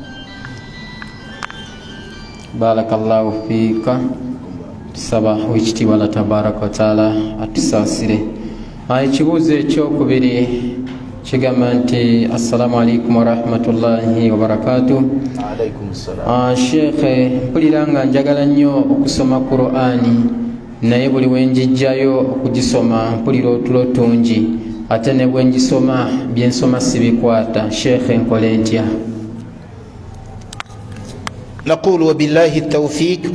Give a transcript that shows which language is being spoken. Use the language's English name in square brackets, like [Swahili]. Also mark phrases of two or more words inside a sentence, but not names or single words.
[Arabic] بارك الله فيك [Ganda] tusaba wekitiibwa Allah [Arabic] تبارك وتعالى [Ganda] atusasire. Ekibuuzo ekyokubiri kigamba nti [Arabic] السلام عليكم ورحمة الله وبركاته. [Ganda] Sheikh, mpulira nga njagala nnyo okusoma Qur'ani naye buli wenjijjayo okugisoma mpulira otulo tungi ate ne bwe ngisoma byensoma sibikwata. Sheikh, nkole ntya? [Arabic] نقول وبالله التوفيق.